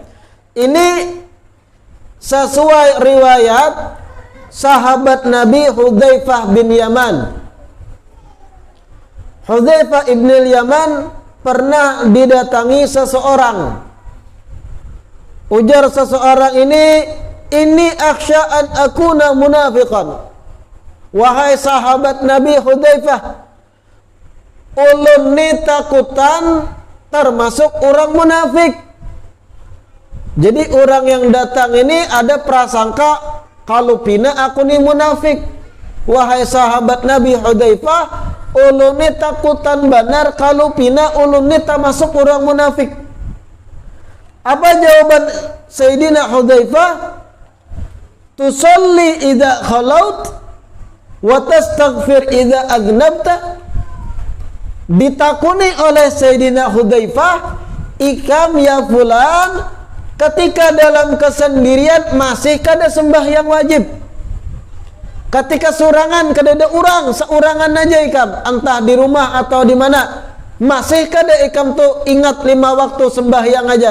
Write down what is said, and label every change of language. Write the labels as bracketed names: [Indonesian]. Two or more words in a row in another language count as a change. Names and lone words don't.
[Banjar] Ini sesuai riwayat sahabat Nabi Hudzaifah bin Yaman. Hudzaifah ibn Yaman pernah didatangi seseorang. Ujar seseorang ini [Arabic] أخشى أن أكون منافقا. [Banjar] Wahai sahabat Nabi Hudzaifah, ulun ni takutan termasuk orang munafik. Jadi orang yang datang ini ada prasangka kalau pina aku ni munafik. Wahai sahabat Nabi Hudzaifah, ulun ni takutan benar kalau pina ulun ni termasuk orang munafik. Apa jawaban Sayyidina Hudzaifah? [Arabic] تصلي إذا خلوت وتستغفر إذا أذنبت. [Banjar] Ditakuni oleh Sayyidina Hudzaifah, ikam [Arabic] يا فلان, [Banjar] ketika dalam kesendirian masih kada sembahyang wajib. Ketika surangan kada ada orang, seurangan aja ikam, entah di rumah atau di mana, masih kada ikam tuh ingat 5 waktu sembahyang aja.